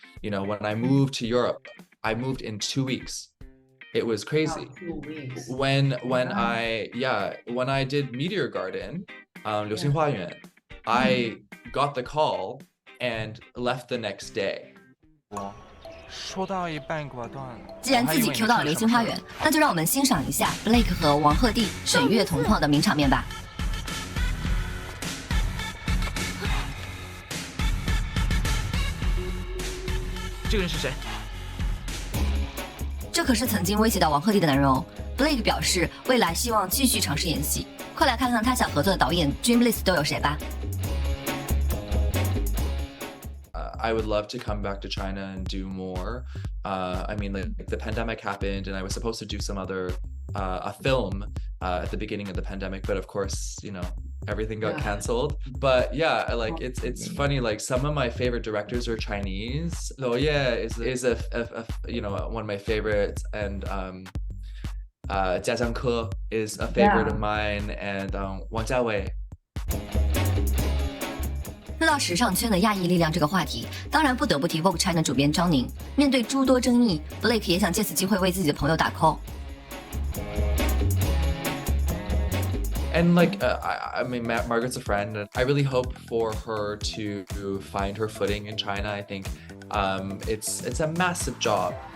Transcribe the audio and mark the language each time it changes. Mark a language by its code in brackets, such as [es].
[en] When I moved to Europe, I moved in 2 weeks. It was crazy. 2 weeks. When I did Meteor Garden, 流星花园, I got the call and left the next day. [zh] 说到一半挂断了。既然自己 Q 到了流星花园，那就让我们欣赏一下 Blake 和王鹤棣沈月同框的名场面吧。这个人是谁？这可是曾经威胁到王鹤棣的男人哦。Blake 表示未来希望继续尝试演戏，快来看看他想合作的导演 Dream List 都有谁吧。 [en] I would love to come back to China and do more. I mean, the pandemic happened, and I was supposed to do some other a film at the beginning of the pandemic, but of course, everything got canceled. But yeah, it's funny. Like, some of my favorite directors are Chinese. Oh yeah, is a one of my favorites, and Jia Jiangke is a favorite of mine, and Wang Jiawei. [zh] 说到时尚圈的亚裔力量这个话题，当然不得不提 Vogue China 主编张宁。面对诸多争议 ，Blake 也想借此机会为自己的朋友打 call。 [en] And I mean, Margaret's a friend, and I really hope for her to find her footing in China. I think it's a massive job.